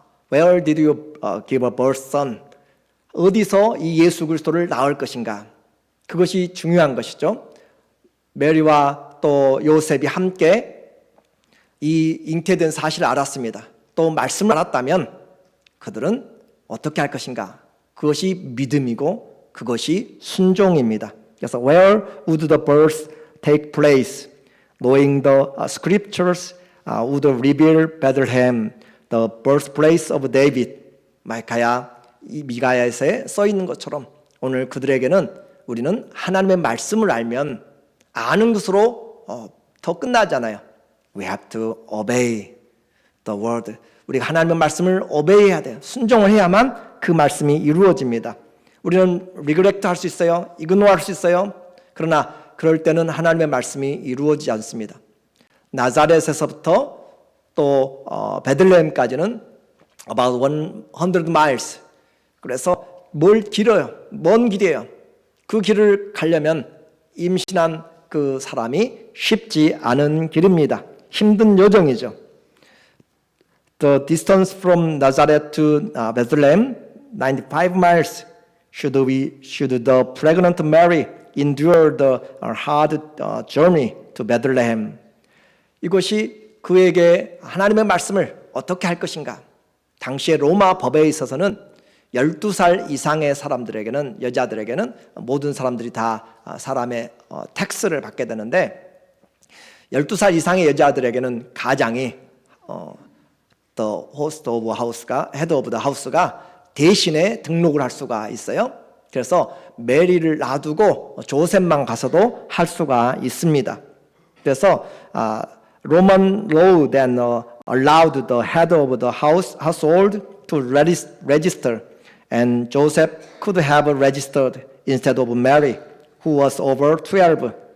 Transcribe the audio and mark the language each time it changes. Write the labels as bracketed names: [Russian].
[English] Where did you give a birth son? [Korean] 어디서 이 예수 그리스도를 낳을 것인가? 그것이 중요한 것이죠. 메리와 또 요셉이 함께 이 잉태된 사실을 알았습니다. 또 말씀을 알았다면 그들은 어떻게 할 것인가? 그것이 믿음이고 그것이 순종입니다. 그래서 [English] where would the birth take place? Knowing the scriptures would reveal Bethlehem, the birthplace of David. [Korean] 미가야에 써 있는 것처럼 오늘 그들에게는 우리는 하나님의 말씀을 알면 아는 것으로 더 끝나잖아요. [English] We have to obey the word. [Korean] 우리가 하나님의 말씀을 obey해야 돼요. 순종을 해야만 그 말씀이 이루어집니다. 우리는 neglect 할 수 있어요. ignore 할 수 있어요. 그러나 그럴 때는 하나님의 말씀이 이루어지지 않습니다. 나사렛에서부터 또 베들레헴까지는 [English] about 100 miles. [Korean] 그래서 길어요. 먼 길이에요. 그 길을 가려면 임신한 그 사람이 쉽지 않은 길입니다. 힘든 여정이죠. [English] The distance from Nazareth to Bethlehem, 95 miles. Should the pregnant Mary endure the hard journey to Bethlehem? [Korean] 이것이 그에게 하나님의 말씀을 어떻게 할 것인가? 당시의 로마 법에 있어서는 12살 이상의 사람들에게는 여자들에게는 모든 사람들이 다 사람의 텍스를 받게 되는데 12살 이상의 여자들에게는 가장이 [English] the host of house [Korean] 가 [English] head of the house [Korean] 가 대신에 등록을 할 수가 있어요. 그래서 메리를 놔두고 조셉만 가서도 할 수가 있습니다. 그래서 [English] Roman law then allowed the head of the household to register, and Joseph could have registered instead of Mary, who was over 12.